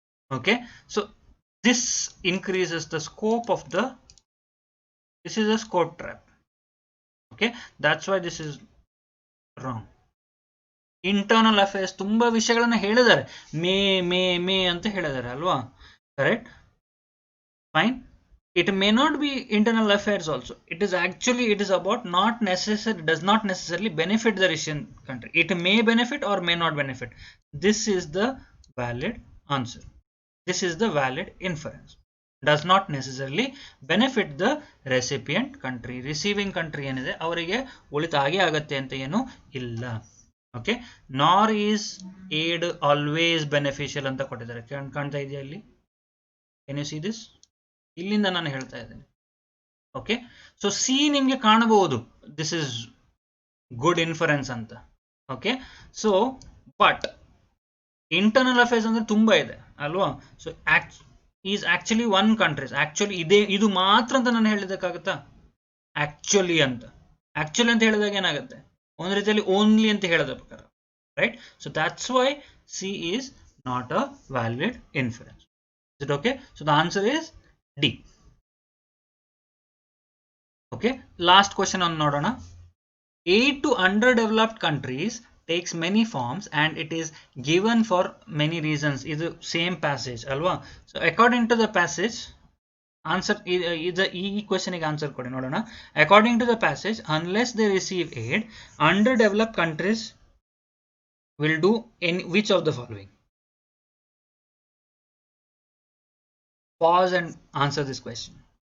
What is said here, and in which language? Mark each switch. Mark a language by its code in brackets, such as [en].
[en] Okay, so this increases the scope of this is a scope trap. Okay, that's why this is wrong. Internal affairs [kn] ತುಂಬಾ ವಿಷಯಗಳನ್ನ ಹೇಳಿದ್ದಾರೆ, [en] may [kn] ಅಂತ ಹೇಳಿದ್ದಾರೆ ಅಲ್ವಾ? [en] Correct, fine. It may not be internal affairs also. It is about does not necessarily benefit the Russian country. It may benefit or may not benefit. This is the valid answer. This is the valid inference. Does not necessarily benefit the recipient country. [kn] Receiving country ಏನಿದೆ ಅವರಿಗೆ ಉಳಿತಾಗೆ ಆಗತ್ತೆ ಅಂತ ಏನು ಇಲ್ಲ. [en] okay, nor is aid always beneficial [kn] ಅಂತ ಕೊಟ್ಟಿದ್ದಾರೆ. ಕಾಣ್ತಾ ಇದೆಯಾ ಇಲ್ಲಿ? [en] Can you see this? [kn] ಇಲ್ಲಿಂದ ನಾನು ಹೇಳ್ತಾ ಇದ್ದೇನೆ. ಓಕೆ, ಸೊ ಸಿ ನಿಮಗೆ ಕಾಣಬಹುದು, [en] this is good inference [kn] ಅಂತ. Okay, so but internal affairs ಅಂದ್ರೆ ತುಂಬಾ ಇದೆ ಅಲ್ವಾ? [en] So is actually one countries. [kn] Actually ಇದು ಮಾತ್ರ ಅಂತ ನಾನು ಹೇಳಿದಕ್ಕಾಗತ್ತಾ? ಆಕ್ಚುಲಿ ಅಂತ ಹೇಳಿದಾಗ ಏನಾಗುತ್ತೆ? ಒಂದು ರೀತಿಯಲ್ಲಿ ಓನ್ಲಿ ಅಂತ ಹೇಳೋದ ಪ್ರಕಾರ, right? [en] So that's why C is not a valid inference. Is it okay? So the answer is D. [kn] Okay, last question ಅನ್ನು ನೋಡೋಣ. [en] Aid to underdeveloped countries takes many forms and it is given for many reasons. [kn] ಇದು same passage ಅಲ್ವಾ? [en] so according to the passage [kn] answer ಈ question ಗೆ answer ಕೊಡಿ ನೋಡೋಣ. [en] According to the passage, unless they receive aid, underdeveloped countries will do which of the following? Pause and answer this question.